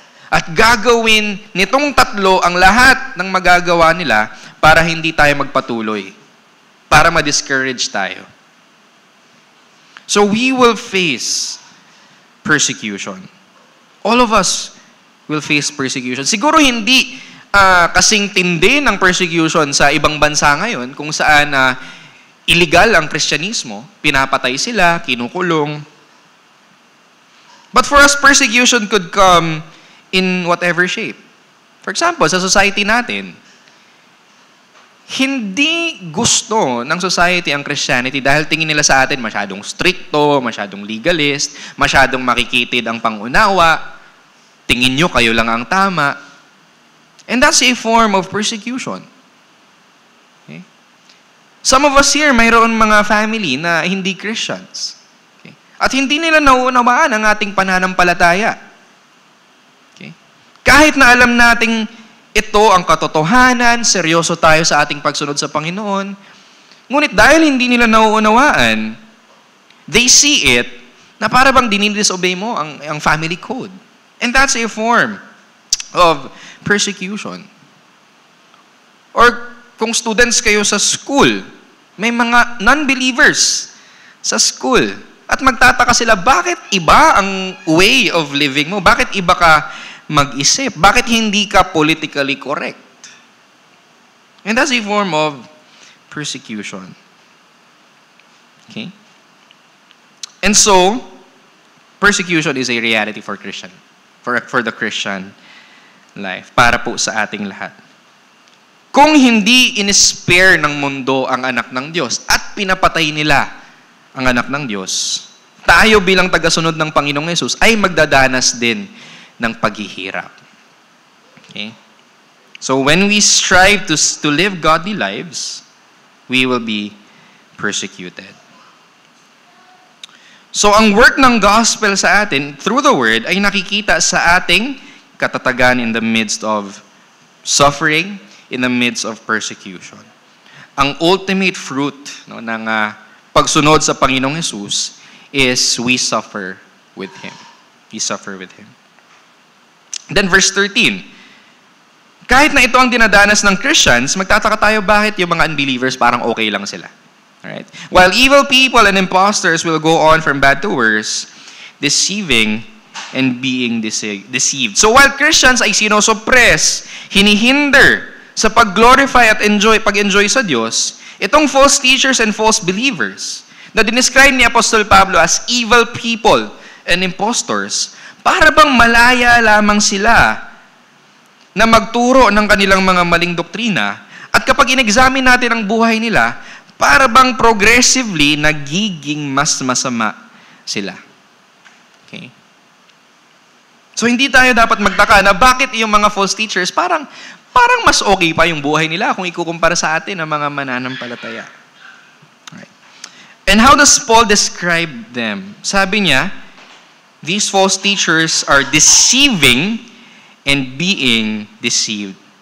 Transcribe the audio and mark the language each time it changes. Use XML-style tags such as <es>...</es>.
<tl>At gagawin nitong tatlo ang lahat ng magagawa nila para hindi tayo magpatuloy. Para ma-discourage tayo.</tl> <en>So we will face persecution. All of us will face persecution.</en> <tl>Siguro hindi kasing tindi ng persecution sa ibang bansa ngayon kung saan illegal ang Kristyanismo, pinapatay sila, kinukulong.</tl> <en>But for us, persecution could come in whatever shape.</en> <tl>For example, sa society natin, hindi gusto ng society ang Christianity dahil tingin nila sa atin masyadong stricto, masyadong legalist, masyadong makikitid ang pangunawa, tingin nyo kayo lang ang tama.</tl> <en>And that's a form of persecution. Okay? Some of us here,</en> <tl>mayroon mga family na hindi Christians.</tl> <en>Okay?</en> <tl>At hindi nila nauunawaan ang ating pananampalataya. Okay? Kahit na alam nating ito ang katotohanan, seryoso tayo sa ating pagsunod sa Panginoon, ngunit dahil hindi nila nauunawaan,</tl> <en>they see it</en> <tl>na para bang dinidisobey mo ang family code.</tl> <en>And that's a form of persecution.</en> <tl>Or kung students kayo sa school, may mga non-believers sa school. At magtataka sila, bakit iba ang way of living mo? Bakit iba ka mag-isip? Bakit hindi ka politically correct?</tl> <en>And that's a form of persecution. Okay? And so, persecution is a reality for Christian, for the Christian life,</en> <tl>para po sa ating lahat. Kung hindi in-spare ng mundo ang anak ng Diyos at pinapatay nila ang anak ng Diyos, tayo bilang tagasunod ng Panginoong Yesus ay magdadanas din ng paghihirap. Okay?</tl> <en>So when we strive to live godly lives, we will be persecuted.</en> <tl>So ang work ng gospel sa atin through the word ay nakikita sa ating katatagan</tl> <en>in the midst of suffering, in the midst of persecution.</en> <tl>Ang ultimate fruit ng pagsunod sa Panginoong Yesus</tl> <en>is we suffer with Him. We suffer with Him.</en> <tl>Then verse 13, kahit na ito ang dinadanas ng Christians, magtataka tayo bakit yung mga unbelievers parang okay lang sila. Alright?</tl> <en>While evil people and imposters will go on from bad to worse, deceiving and being deceived.</en> <tl>So while Christians ay sinosuppress, hinihinder sa pag-glorify at pag-enjoy sa Diyos, itong</tl> <en>false teachers and false believers</en> <tl>na dinescribe ni Apostol Pablo</tl> <en>as evil people and impostors,</en> <tl>para bang malaya lamang sila na magturo ng kanilang mga maling doktrina, at kapag in-examine natin ang buhay nila, para bang progressively nagiging mas masama sila. Okay? So hindi tayo dapat magtaka na bakit yung mga false teachers parang mas okay pa yung buhay nila kung ikukumpara sa atin ng mga mananampalataya. Right.</tl> <en>And how does Paul describe them?</en> <tl>Sabi niya,</tl> <en>these false teachers are deceiving and being deceived.</en>